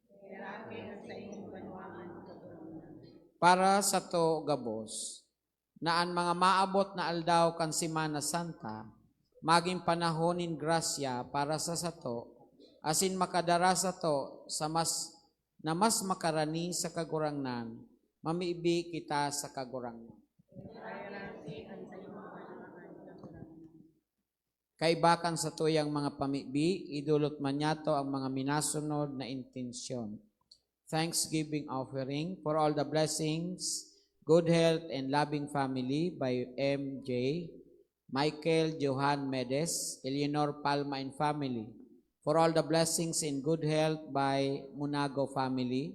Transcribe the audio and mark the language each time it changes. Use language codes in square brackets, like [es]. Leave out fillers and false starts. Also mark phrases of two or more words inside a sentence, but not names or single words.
[bik] Para sa to, gabos, na ang mga maabot na aldaw kan Semana Santa, maging panahon nin grasya para sa sato, asin makadara sa to sa mas makarani sa kagurangnan, mamibi kita sa kagurangnan. Kaibakan sa tuyang mga pamibi, idulot man yato ang mga minasunod na intensyon. [en] Thanksgiving offering for all the blessings, good health, and loving family by M.J., Michael Johan Medes, Eleanor Palma and family. For all the blessings in good health by Munago family.